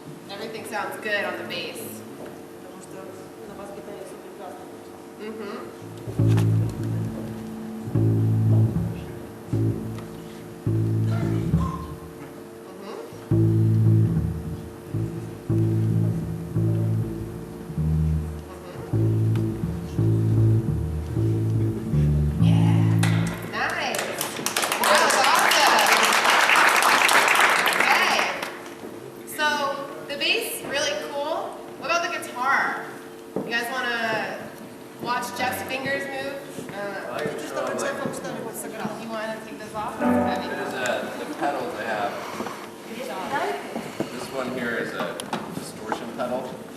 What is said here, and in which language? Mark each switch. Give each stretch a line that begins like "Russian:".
English: Everything sounds good on the bass.
Russian: Потому что на бас-гитаре все прекрасно. Mm-hmm.
English: Yeah. Nice. That was awesome. Okay. So the bass, really cool. What about the guitar? You guys want to watch Jeff's fingers move?
Russian: Хочу, чтобы Джеффом что-нибудь сыграл.
English: You want to take this off? Heavy. There's the pedals I have. This one here is a distortion pedal.